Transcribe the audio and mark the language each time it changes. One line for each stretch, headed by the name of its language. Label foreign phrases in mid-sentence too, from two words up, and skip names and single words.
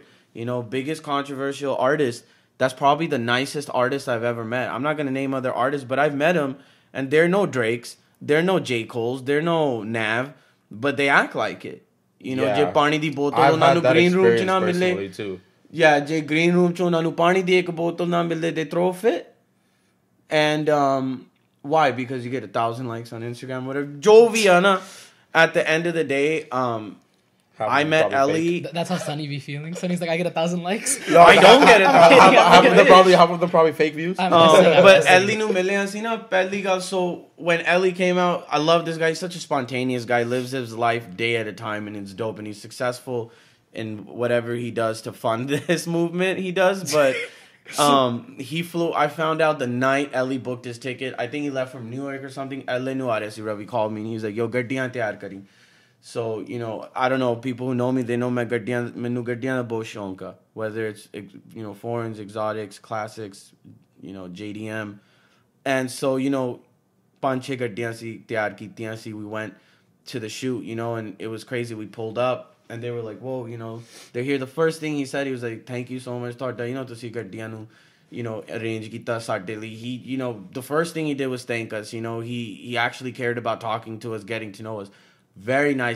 English: You know, biggest controversial artist. That's probably the nicest artist I've ever met. I'm not going to name other artists, but I've met them, and they're no Drakes. They're no J. Cole's. They're no Nav, but they act like it. You know,
Punjabi: ਜੇ ਪਾਣੀ ਦੀ ਬੋਤਲ ਉਹਨਾਂ ਨੂੰ
English: green room
Punjabi: ਚ ਨਾ ਮਿਲੇ
English: too.
Punjabi: Yeah, je
English: green room
Punjabi: ਚ ਉਹਨਾਂ ਨੂੰ ਪਾਣੀ ਦੀ ਇੱਕ ਬੋਤਲ ਨਾ ਮਿਲੇ,
English: they throw a fit. And why? Because you get 1,000 likes on Instagram, whatever.
Punjabi: ਜੋ ਵੀ ਹੈ ਨਾ.
English: At the end of the day, I met Ellie. That's how Sunny be feeling. Sunny's like, I get 1,000 likes. No, I don't get it. Half of them probably fake views.
Punjabi: But Ellie ਨੂੰ ਮਿਲੇ ਅਸੀਂ ਨਾ ਪਹਿਲੀ ਗੱਲ.
English: So when Ellie came out, I love this guy. He's such a spontaneous guy. Lives his life day at a time, and it's dope. And he's successful in whatever he does to fund this movement. He does, but he flew. I found out the night Ellie booked his ticket. I think he left from New York or something.
Punjabi: Ellie nu aa raha si.
English: Ravi called me and he was like, "Yo,
Punjabi: ਗੱਡੀਆਂ ਤਿਆਰ ਕਰੀ."
English: So, you know, I don't know, people who know me, they know
Punjabi: ਮੈਨੂੰ ਗੱਡੀਆਂ ਦਾ ਬਹੁਤ ਸ਼ੌਕ ਹੈ.
English: Whether it's, you know, foreigns, exotics, classics, you know, JDM. And so, you know,
Punjabi: 5-6 ਗੱਡੀਆਂ ਸੀ ਤਿਆਰ ਕੀਤੀਆਂ ਸੀ.
English: We went to the shoot, you know, and it was crazy. We pulled up and they were like, whoa, you know, they're here. The first thing he said, he was like, thank you so much, Tarda, you know,
Punjabi: ਤੁਸੀਂ ਗੱਡੀਆਂ ਨੂੰ,
English: you know,
Punjabi: arrange kita sade li.
English: He, you know, the first thing he did was thank us. You know, he actually cared about talking to us, getting to know us.